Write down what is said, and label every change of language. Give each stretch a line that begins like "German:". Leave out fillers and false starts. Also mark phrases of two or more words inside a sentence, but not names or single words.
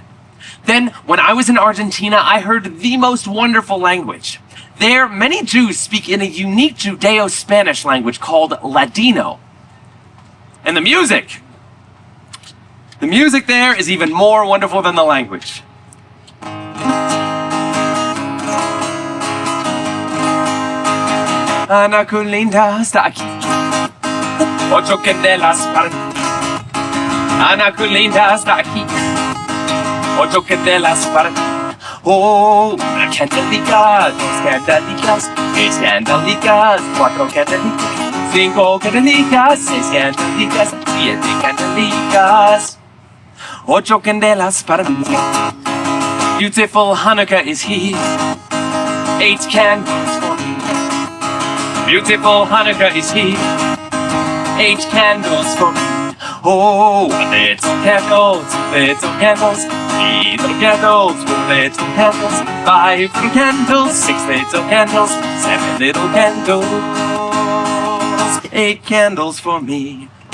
English: Then, when I was in Argentina, I heard the most wonderful language. There, many Jews speak in a unique Judeo-Spanish language called Ladino. And the music there is even more wonderful than the language.
Ladino: Ana Culinda está aquí. 8 candelas para mí. Ana Culinda está aquí. 8 candelas para mí. Oh, una candelica, 2 candelicas, 3 candelicas, 4 candelicas, 5 candelicas, 6 candelicas, 7 candelicas, 8 candelas para mí.
English: Beautiful Hanukkah is here. 8 candles for me. Beautiful Hanukkah is here. 8 candles for me. Oh, little candles, 3 little candles, 4 little candles, 5 little candles, 6 little candles, 7 little candles, 8 candles for me.